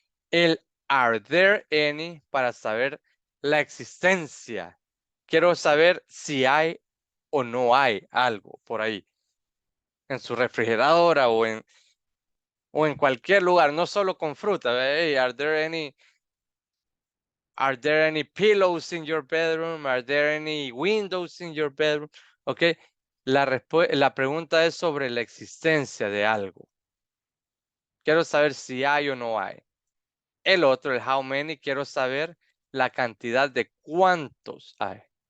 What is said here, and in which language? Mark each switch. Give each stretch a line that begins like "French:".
Spanish: El
English: are there any
Spanish: para saber la existencia. Quiero saber si hay o no hay algo por ahí. En su refrigeradora o en cualquier lugar, no solo con fruta.
English: Hey, are there Are there any pillows in your bedroom? Are there any windows in your bedroom? Ok.
Spanish: La pregunta es sobre la existencia de algo. Quiero saber si hay o no hay. El otro, el how many, quiero saber la cantidad de cuántos hay.